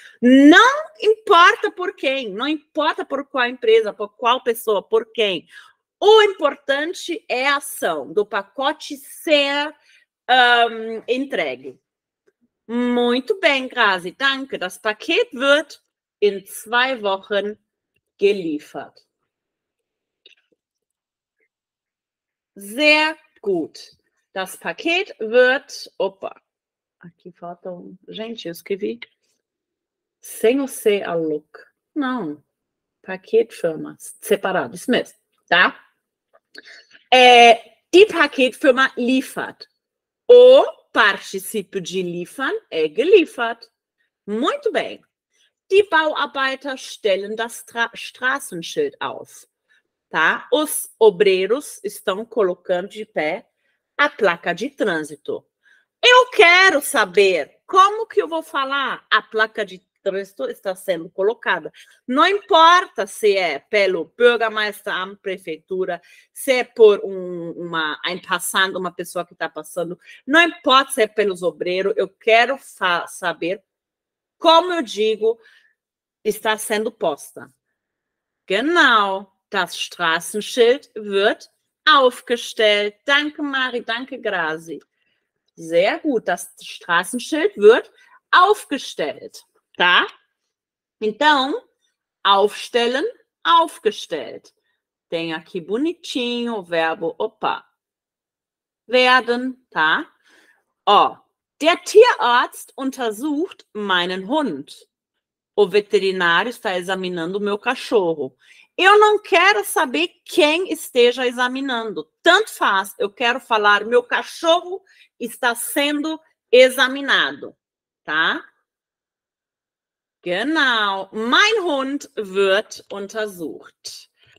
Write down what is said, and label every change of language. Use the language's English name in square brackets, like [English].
[Portuguese] Não importa por quem, não importa por qual empresa, por qual pessoa, por quem. O importante é a ação do pacote ser entregue. Muito bem, Grazi, [German] danke. Das Paket wird in 2 Wochen geliefert. Sehr gut. Das Paket wird... [Portuguese] Opa, aqui falta Gente, eu escrevi sem o C a look. Não. Paketfirma. Separado, isso mesmo, tá? [German] Die Paketfirma liefert. [Portuguese] O particípio de liefern é geliefert. Muito bem. [German] Die Bauarbeiter stellen das Straßenschild auf. [Portuguese] Tá? Os obreiros estão colocando de pé a placa de trânsito. Eu quero saber como que eu vou falar a placa de trânsito está sendo colocada. Não importa se é pelo Bürgermeisteramt, prefeitura, se é por uma pessoa que está passando, não importa se é pelos obreiros, eu quero saber como eu digo está sendo posta. [German] Genau, das Straßenschild wird aufgestellt. Danke, Mari, danke, Grazi. Sehr gut, das Straßenschild wird aufgestellt, tá? [Portuguese] Então, aufstellen, aufgestellt. Tem aqui bonitinho o verbo, opa, werden, tá? [German] Ó, der Tierarzt untersucht meinen Hund. [Portuguese] O veterinário está examinando o meu cachorro. Eu não quero saber quem esteja examinando. Tanto faz, eu quero falar meu cachorro está sendo examinado, tá? [German] Genau. Mein Hund wird untersucht.